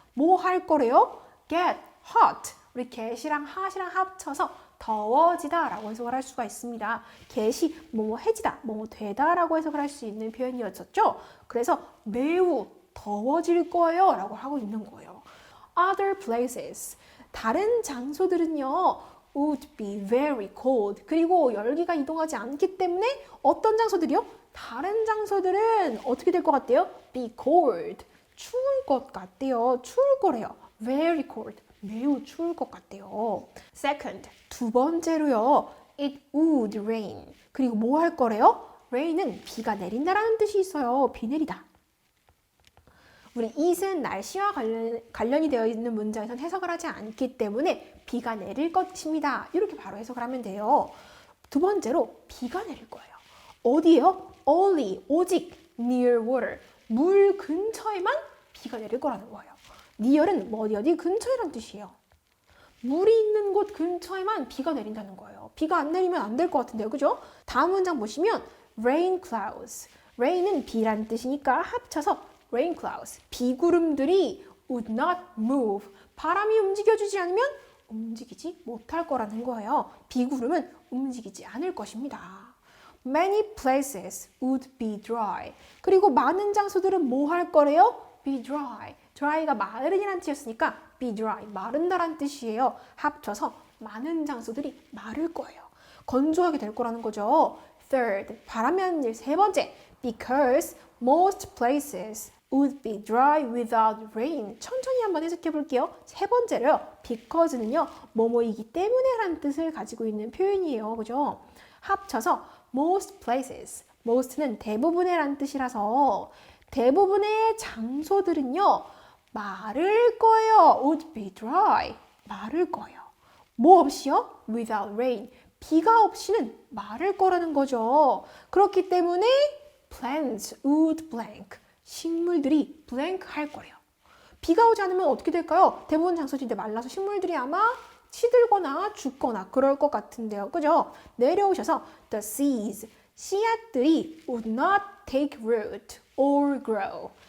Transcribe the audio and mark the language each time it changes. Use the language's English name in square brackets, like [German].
[Korean] 뭐 할 거래요? [English] get hot. [Korean] 우리 get이랑 hot이랑 합쳐서 더워지다 라고 해석을 할 수가 있습니다. get이 뭐뭐 해지다, 뭐뭐 되다 라고 해석을 할 수 있는 표현이었었죠. 그래서 매우 더워질 거예요 라고 하고 있는 거예요. [English] Other places, [Korean] 다른 장소들은요 [English] would be very cold. [Korean] 그리고 열기가 이동하지 않기 때문에 어떤 장소들이요? 다른 장소들은 어떻게 될 것 같대요? [English] be cold. [Korean] 추울 것 같대요. 추울 거래요. [English] very cold. [Korean] 매우 추울 것 같대요. Second, 두 번째로요. [English] It would rain. [Korean] 그리고 뭐 할 거래요? rain은 비가 내린다라는 뜻이 있어요. 비 내리다. 우리 it은 날씨와 관련이 되어 있는 문장에선 해석을 하지 않기 때문에 비가 내릴 것입니다. 이렇게 바로 해석을 하면 돼요. 두 번째로 비가 내릴 거예요. 어디에요? Only, 오직 [English] near water, [Korean] 물 근처에만 비가 내릴 거라는 거예요. near은 어디 근처에란 뜻이에요. 물이 있는 곳 근처에만 비가 내린다는 거예요. 비가 안 내리면 안 될 것 같은데요. 그죠? 다음 문장 보시면 [English] rain clouds. [Korean] rain은 비란 뜻이니까 합쳐서 rain clouds. 비구름들이 [English] would not move. [Korean] 바람이 움직여주지 않으면 움직이지 못할 거라는 거예요. 비구름은 움직이지 않을 것입니다. [English] Many places would be dry. [Korean] 그리고 많은 장소들은 뭐 할 거래요? [English] be dry. [Korean] dry가 마른이란 뜻이었으니까 be dry, 마른다란 뜻이에요. 합쳐서 많은 장소들이 마를 거예요. 건조하게 될 거라는 거죠. Third, 바람이 하는 일 세 번째. [English] Because most places would be dry without rain. [Korean] 천천히 한번 해석해 볼게요. 세 번째로요. Because는요, 뭐뭐이기 때문에 라는 뜻을 가지고 있는 표현이에요. 그죠? [English] 합쳐서 most places. [Korean] most는 대부분의 라는 뜻이라서 대부분의 장소들은요, 마를 거예요. [English] would be dry. [Korean] 마를 거예요. 뭐 없이요? [English] without rain. [Korean] 비가 없이는 마를 거라는 거죠. 그렇기 때문에 [English] plants would blank. [Korean] 식물들이 blank 할 거래요. 비가 오지 않으면 어떻게 될까요? 대부분 장소들인데 말라서 식물들이 아마 시들거나 죽거나 그럴 것 같은데요. 그죠? 내려오셔서 [English] the seeds, [Korean] 씨앗들이 [English] would not take root or grow.